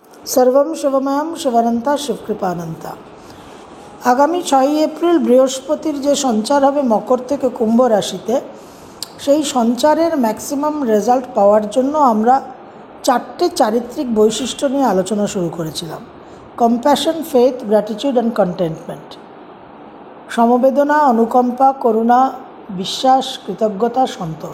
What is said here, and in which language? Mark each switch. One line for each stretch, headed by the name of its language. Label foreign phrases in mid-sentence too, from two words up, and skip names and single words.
Sanskrit: सर्वं शिवमयं शिवानंता शिवकृपानंता।
Bangla: আগামী 6 এপ্রিল বৃহস্পতির যে সঞ্চার হবে मकर থেকে কুম্ভ রাশিতে, সেই সঞ্চারের
English: maximum result
Bangla: পাওয়ার জন্য আমরা 4টে চারিত্রিক বৈশিষ্ট্য নিয়ে আলোচনা শুরু করেছিলাম।
English: Compassion, faith, gratitude and contentment.
Bangla: সমবেদনা, অনুকম্পা, করুণা, বিশ্বাস, কৃতজ্ঞতা, সন্তোষ।